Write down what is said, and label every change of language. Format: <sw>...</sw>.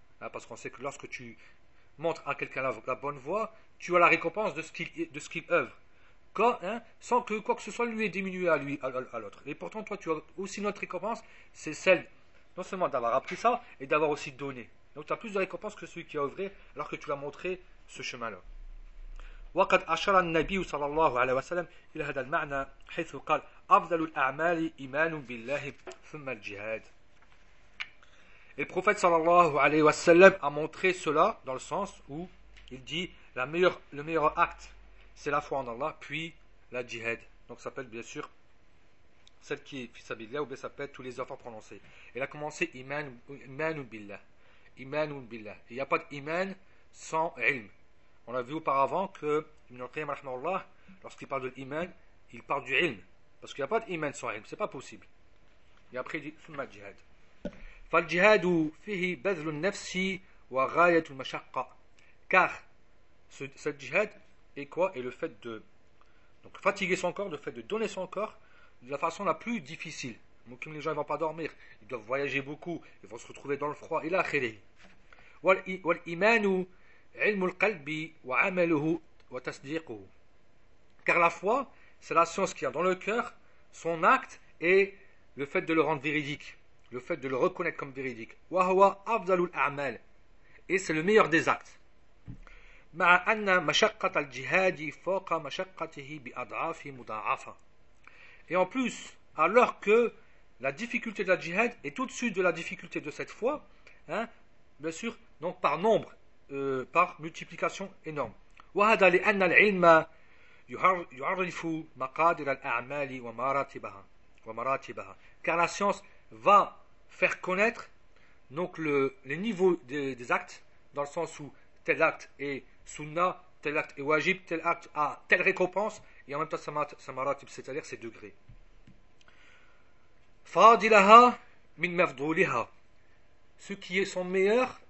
<fr>Hein, parce qu'on sait que lorsque tu montres à quelqu'un la bonne voie, tu as la récompense de ce qu'il œuvre. Quand, hein, sans que quoi que ce soit lui ait diminué à lui, à l'autre. Et pourtant, toi, tu as aussi notre récompense, c'est celle non seulement d'avoir appris ça, et d'avoir aussi donné. Donc tu as plus de récompense que celui qui a œuvré, alors que tu l'as montré ce chemin-là.</fr> <ar>وقد أشار النبي صلى الله عليه وسلم إلى هذا المعنى حيث قال أفضل الأعمال إيمان بالله ثم الجهاد.</ar> <fr>Et le prophète صلى الله عليه وسلم a montré cela dans le sens où il dit le meilleur acte c'est la foi en Allah puis la jihad. Donc ça s'appelle bien sûr celle qui est fisabilillah ou bien ça s'appelle tous les efforts prononcés. Il a commencé iman billah. Il n'y a pas d'iman sans ilm. On a vu auparavant que Ibn al-Qayyim rahmahullah, lorsqu'il parle de l'iman, il parle du ilm. Parce qu'il n'y a pas d'iman sans ilm, ce n'est pas possible. Et après, il dit</fr> <ar>ثم الجهاد. فالجهاد فيه بذل النفس وغاية المشقة.</ar> <fr>Car ce jihad est quoi? Est le fait de donc, fatiguer son corps, le fait de donner son corps de la façon la plus difficile. Donc, les gens ne vont pas dormir, ils doivent voyager beaucoup, ils vont se retrouver dans le froid. Et là, khiri.</fr> <ar>والإيمان علم القلب وعمله وتصديقه.</ar> <fr>Car la foi, c'est la science qu'il y a dans le cœur, son acte et le fait de le rendre véridique, le fait de le reconnaître comme véridique.</fr> <ar>وهو أفضل الأعمال.</ar> <fr>Et c'est le meilleur des actes.</fr> <ar>مع أن مشقة الجهاد فوق مشقته بأضعاف مضاعفة.</ar> <fr>Et en plus, alors que la difficulté de la jihad est au-dessus de la difficulté de cette foi, hein, bien sûr, donc par nombre. Par multiplication énorme.</fr> <ar>وهذا لأن العلم يعرف مقادير الأعمال ومراتبها.</ar> <fr>Car la science va faire connaître donc les niveaux des actes, dans le sens où tel acte est sunna, tel acte est wajib, tel acte a telle récompense et en même temps sa maratib, c'est-à-dire ses degrés.</fr> <ar>فاضلها من مفضولها.</ar> <fr>Ce qui est son meilleur.</fr>